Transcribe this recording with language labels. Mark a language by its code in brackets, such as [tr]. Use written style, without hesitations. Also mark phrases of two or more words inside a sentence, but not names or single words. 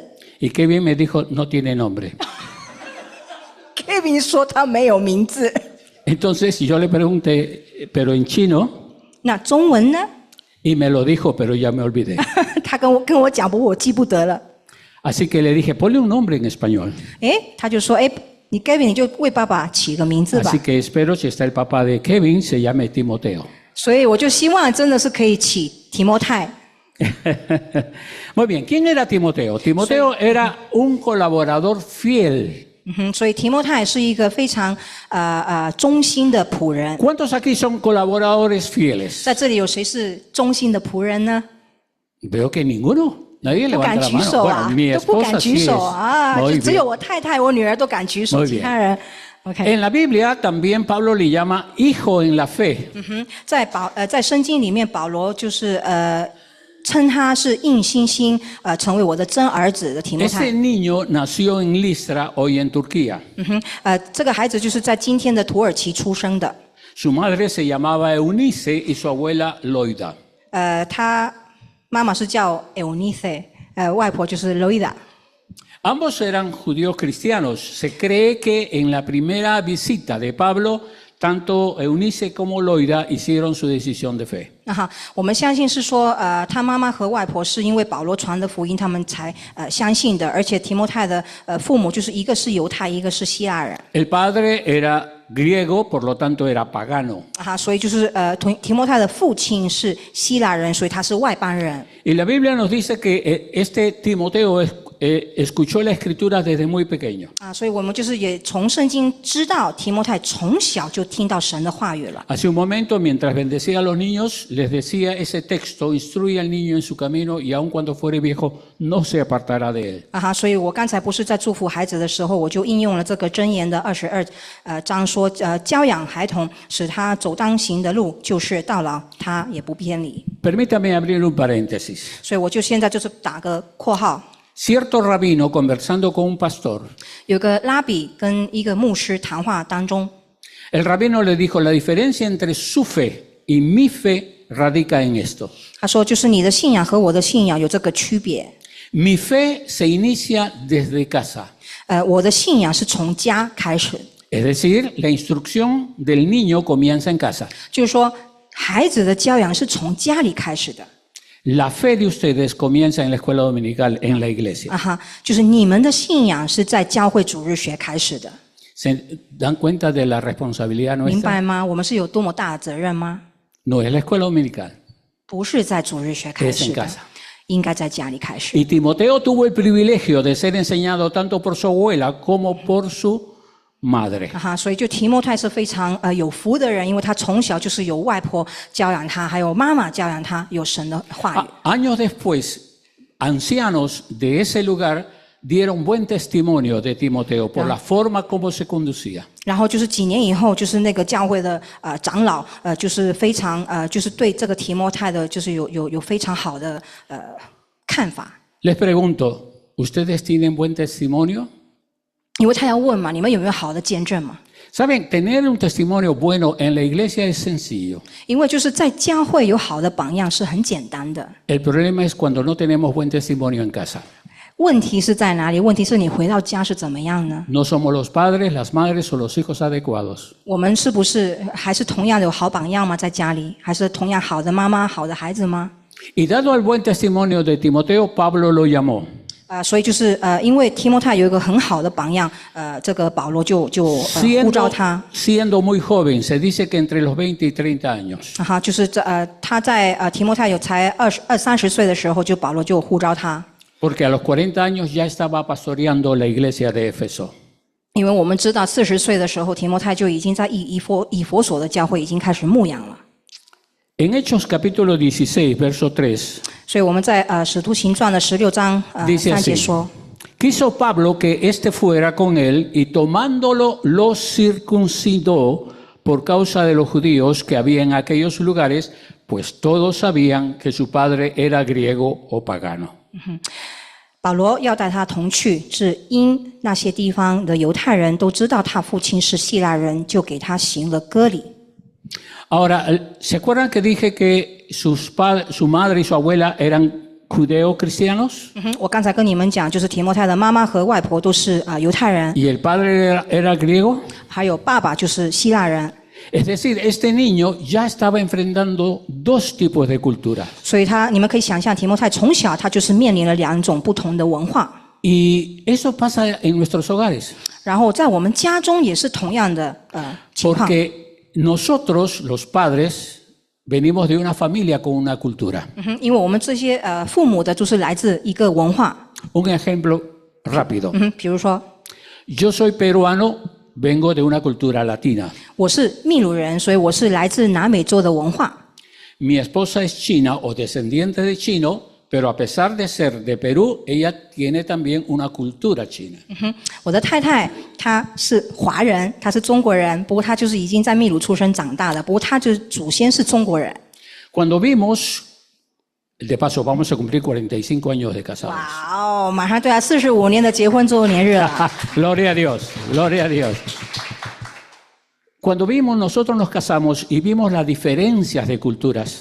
[es] Y Kevin me dijo, no tiene nombre. [zh] ？Gavin 说他没有名字。 [es] Entonces yo le pregunté, pero en chino, [zh] 那中文呢？ [es] y me lo dijo, pero ya me olvidé. [zh] 他跟我讲，不过我记不得了。 [es] Así que le dije, ponle un nombre en español. [zh] 他就说，你 Gavin 你就为爸爸起个名字吧 [es] Así。que espero, si está el papá de Kevin, se llame Timoteo. [zh] 所以我就希望真的是可以起提摩太。 [es] Muy bien, ¿quién era Timoteo? Timoteo era un colaborador fiel. [zh] 所以提摩太是一个非常忠心的仆人。 [es] ¿Cuántos aquí son colaboradores fieles? [zh] 在这里有谁是忠心的仆人呢？ [es] Veo que ninguno. Nadie [zh] 不敢 [es] levanta la [zh] 举 [es] mano. [zh] 手啊， [es] Bueno, mi [zh] 都不敢 [es] esposa [zh] 举 [es] sí [zh] 手 [es] es. [zh] 啊， [es] Muy [zh] 就只有 [es] bien. [zh] 我太太、我女儿都敢举手， [es] Muy [zh] 其 [es] bien. [zh] 他人 OK。 [es] En la Biblia también Pablo le llama hijo en la fe. [zh] 在圣经里面，保罗就是称他是硬心心成为我的真儿子的提摩 [es] Ese [zh] 太。 [es] niño nació en Listra, hoy en Turquía. [zh] 这个孩子就是在今天的土耳其出生的。 [es] Su madre se llamaba Eunice y su abuela Loida. [zh] 他妈妈是叫 Eunice，外婆就是 Loida。 [es] Ambos eran judíos cristianos. Se cree que en la primera visita de Pablo, tanto Eunice como Loida hicieron su decisión de fe. [zh] 我们相信是说，他妈妈和外婆是因为保罗传的福音，他们才相信的。而且提摩太的父母就是一个是犹太，一个是希腊人。 [es] El padre era griego, por lo tanto era pagano. [zh] 所以就是提摩太的父亲是希腊人，所以他是外邦人。 [es] Y la Biblia nos dice que este Timoteo escuchó la escritura desde muy pequeño. [zh] 所以我们就是也从圣经知道提摩太从小就听到神的话语了。 [es] Hace un momento, mientras bendecía a los niños, les decía ese texto: instruye al niño en su camino y aun cuando fuere viejo no se apartará de él. [zh] 所以我刚才不是在祝福孩子的时候，我就应用了这个箴言的22章说，教养孩童，使他走当行的路，就是到老他也不偏离。 [es] Permítame abrir un paréntesis. [zh] 所以我就现在就是打个括号。 [es] Cierto rabino conversando con un pastor. [zh] 有个拉比跟一个牧师谈话当中， [es] El rabino le dijo: la diferencia entre su fe y mi fe radica en esto. [zh] 他说就是你的信仰和我的信仰有这个区别。 [es] Mi fe se inicia desde casa. [zh] 我的信仰是从家开始， [es] Es decir, la instrucción del niño comienza en casa. [zh] 就是说孩子的教养是从家里开始的。 [es] La fe de ustedes comienza en la escuela dominical, en la iglesia. [zh] 就是你们的信仰是在教会主日学开始的。 [es] ¿Se dan cuenta de la responsabilidad [zh] 明白 [es] nuestra? [zh] 吗？我们是有多么大的责任吗？ [es] No es la escuela dominical, [zh] 不是在主日学开 [es] es [zh] 始 [es] en [zh] 的， [es] casa. [zh] 应该在家里开始。 [es] Y Timoteo tuvo el privilegio de ser enseñado tanto por su abuela como por su madre. [zh] 所以就提摩太是非常有福的人，因为他从小就是有外婆教养他，还有妈妈教养他，有神的话语。 [es] Años después, ancianos de ese lugar dieron buen testimonio de Timoteo por la forma como se conducía. [zh] 然后就是几年以后，就是那个教会的长老就是非常就是对这个提摩太的，就是有非常好的看法。 [es] Les pregunto, ¿ustedes tienen buen testimonio? [zh] 因为他要问嘛，你们有没有好的见证嘛？ [es] Saben, tener un testimonio bueno en la iglesia es sencillo. [zh] 因为就是在教会有好的榜样是很简单的。 [es] El problema es cuando no tenemos buen testimonio en casa. [zh] 问题是在哪里？问题是你回到家是怎么样呢？ [es] No somos los padres, las madres o los hijos adecuados. [zh] 我们是不是还是同样有好榜样吗？在家里，还是同样好的妈妈、好的孩子吗？ [es] Y dado el buen testimonio de Timoteo, Pablo lo llamó. [zh] 所以就是因为提摩太有一个很好的榜样，这个保罗就呼召他。 [es] Siendo muy joven, se dice que entre los 20 y 30 años. [zh] 就是他在提摩太有才20-30岁的时候，就保罗就呼召他。 [es] Porque a los 40 años ya estaba pastoreando la iglesia de Éfeso. [zh] 因为我们知道40岁的时候，提摩太就已经在以弗所的教会已经开始牧养了。 [es] En Hechos capítulo 16, verso 3, [zh] 所以我们在使徒行传的16章 [es] dice [zh] 3节 [es] así: [zh] 说。 [es] Quiso Pablo que éste fuera con él y tomándolo lo circuncidó por causa de los judíos que había en aquellos lugares, pues todos sabían que su padre era griego o pagano. [zh] 保罗要带他同去，是因那些地方的犹太人都知道他父亲是希腊人，就给他行了割礼。 [es] Ahora, ¿se acuerdan que dije que su madre y su abuela eran judeo-cristianos? [zh] 我刚才跟你们讲，就是提摩太的妈妈和外婆都是犹太人， [es] ¿Y el padre era griego? [zh] 还有爸爸就是希腊人。 [es] Es decir, este niño ya estaba enfrentando dos tipos de cultura. [zh] 所以你们可以想象，提摩太从小他就是面临了2种不同的文化。 [es] Y eso pasa en nuestros hogares. [zh] 然后在我们家中也是同样的情况。 [es] Porque nosotros, los padres, venimos de una familia con una cultura. [zh] 因为我们这些父母的就是来自一个文化。 [es] Un ejemplo rápido. [zh] 比如说， [es] Yo soy peruano, vengo de una cultura latina. [zh] 我是秘鲁人，所以我是来自南美洲的文化。 [es] Mi esposa es china o descendiente de chino, pero a pesar de ser de Perú, ella tiene también una cultura china. [zh] 我的太太她是华人，她是中国人，不过她就是已经在秘鲁出生长大的，不过她就是祖先是中国人。 [es] Cuando vimos, de paso, vamos a cumplir 45 años de casados. [zh] 哇哦，马上对啊，45年的结婚周年日了。 [es] Gloria a Dios, gloria a Dios. Cuando nosotros nos casamos y vimos las diferencias de culturas,